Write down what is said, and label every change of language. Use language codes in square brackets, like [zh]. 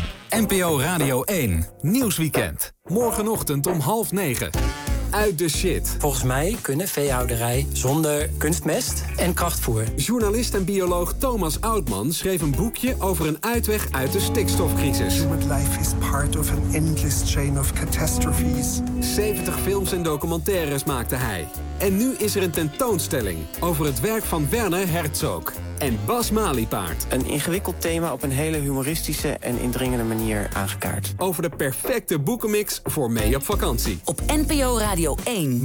[nl] NPO Radio 1, Nieuwsweekend. Morgenochtend om 8:30. Uit de shit. Volgens mij kunnen veehouderij zonder kunstmest en krachtvoer. Journalist en bioloog Thomas Oudman schreef een boekje over een uitweg uit de stikstofcrisis. [en] Human life is part of an endless chain of catastrophes. [nl] 70 films en documentaires maakte hij. En nu is er een tentoonstelling over het werk van Werner Herzog en Bas Maliepaard. Een ingewikkeld thema op een hele humoristische en indringende manier aangekaart. Over de perfecte boekenmix voor mee op vakantie. Op NPO Radio 1.